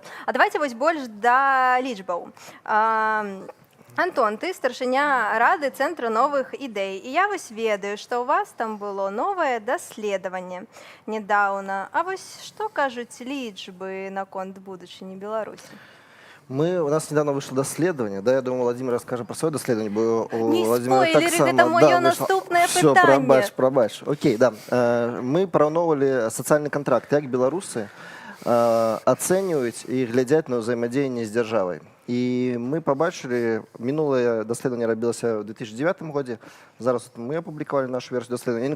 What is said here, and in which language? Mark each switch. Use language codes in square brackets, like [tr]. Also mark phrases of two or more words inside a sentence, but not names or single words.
[be] А давайте вось больш да лічбаў. Антон, ты старшыня рады Цэнтра новых ідэй. І я вось ведаю, што ў вас там было новае даследаванне нядаўна. А вось што кажуць лічбы наконт будучыні Беларусі? [ru] У нас недавно вышло доследование, да, я думаю, Владимир расскажет про свое доследование. Не спойлеры, это мое [be] наступное пытанне. [ru] Все, пробач. Окей, да. [be] Мы параўноўвалі сацыяльны контракт, як беларусы ацэньваюць і глядзяць на ўзаемадзеянне з дзяржавай. І мы побачили, мінуле даследаванне рабілася ў 2009 годзе, зараз мы апублікавалі нашу версію даследавання.